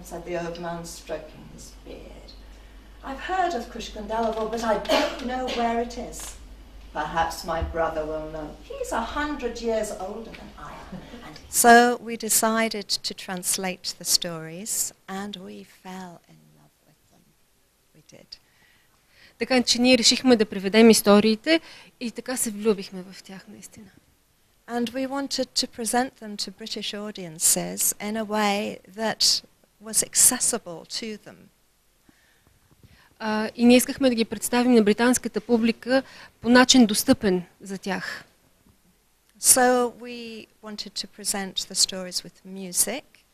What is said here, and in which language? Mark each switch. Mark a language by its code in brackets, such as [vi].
[en] Said the old man, stroking his beard. I've heard of Kushkundalavo, but I don't know where it is. Perhaps my brother will know. He's 100 years older than I am. So we decided to translate the stories, and we fell in love with them. We did. [bg] Така че ние решихме да преведем историите и така се влюбихме в тях наистина. [en] And we wanted to present them to British audiences in a way that was accessible to them. [bg] И ние искахме да ги представим на британската публика по начин достъпен за тях. [en] So we wanted to present the stories with music.